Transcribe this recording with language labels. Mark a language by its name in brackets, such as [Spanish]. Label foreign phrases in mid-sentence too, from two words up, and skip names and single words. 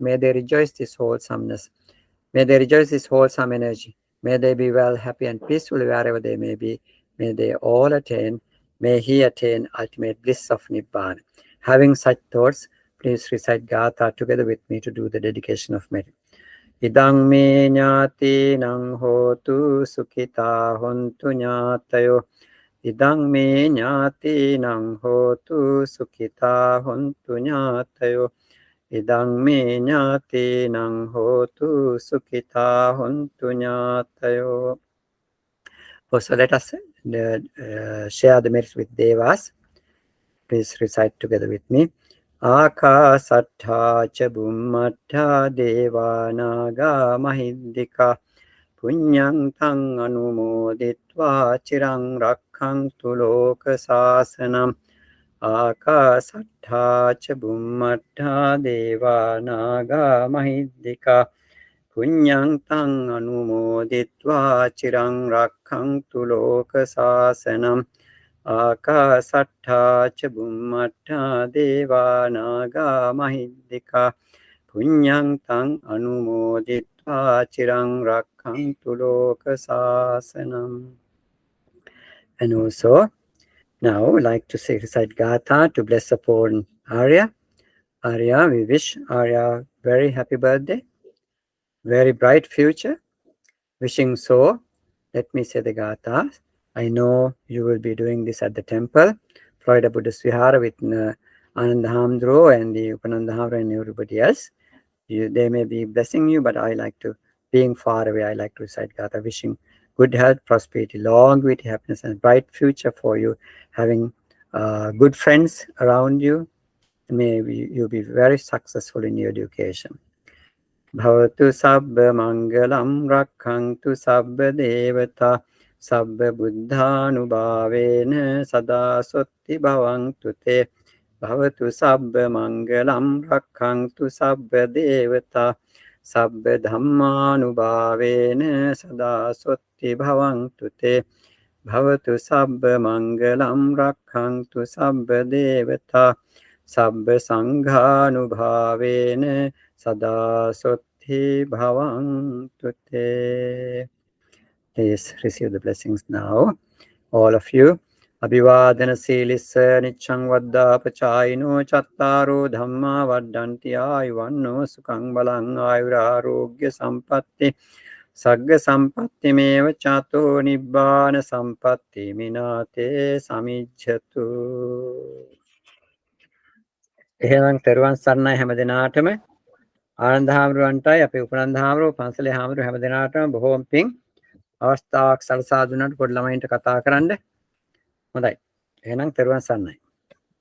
[English] May they rejoice this wholesomeness. May they rejoice this wholesome energy. May they be well, happy, and peaceful wherever they may be. May they all attain, may he attain ultimate bliss of Nibbana. Having such thoughts, please recite Gatha together with me to do the dedication of merit. [Pali] Idang me nyati nang hotu sukita hontu nyatayo. Idang me nyati nang hotu sukita hontu nyatayo. Idang me nyati nang hotu sukita hontu nyatayo. [English] So let us share the merits with Devas. Please recite together with me. [Pali] Akasattha cha bhummattha devanaga mahiddhika punyang tang anumoditva chirang rakkhantu loka sasanam. Akasattha cha bhummattha devanaga mahiddhika punyang tang anumoditva chirang rakkhantu loka sasanam. ආකාසට්ඨා ච බුම්මට්ඨා දේවා නාග මහිද්దికා පුඤ්ඤං තං අනුමෝදිත්වා චිරං රක්ඛන්තු ලෝක සාසනං. [English] And also, now I like to say recite Gatha to bless upon Arya. Arya, we wish Arya very happy birthday, very bright future. Wishing so. Let me say the Gatha. I know you will be doing this at the temple, Florida Buddhist Vihara with Ananda Hamdro and the Upananda Hamdro and everybody else. They may be blessing you, but I like to, being far away, I like to recite Gatha, wishing good health, prosperity, longevity, happiness, and bright future for you, having good friends around you. May you be very successful in your education. [Pali] Bhavatu sabba mangalam rakhantu sabba devata sabba buddhanubhavena sada sotti bhavantu te. Bhavatu sabba mangalam rakhantu sabba devata sabba dhammanubhavena sada sotti bhavantu te. Bhavatu sabba mangalam rakhantu sabba devata sabba sanghanubhavena sada sotti bhavantu te. [English] Please receive the blessings now, all of you. [Pali] Abhivadana silissa niccang vaddapachayino chattaro dhamma vaddanti ayuvanno sukhang balang ayurarogya sampatti sagga sampatti meva chato nibbana sampatti minate samijjatu. [Sinhala] එහෙනම් තෙරුවන් සරණයි හැම දිනාටම. ආනන්ද හාමුදුරුවන්ටයි අපේ උපනන්ද හාමුදුරුවෝ පන්සලේ හාමුදුරුවෝ හැම දිනාටම බොහෝම පිං. අවස්ථාවක් සලසා දුන්නට පොඩි ළමයින්ට කතා කරන්න. හොඳයි. එහෙනම් තෙරුවන් සරණයි.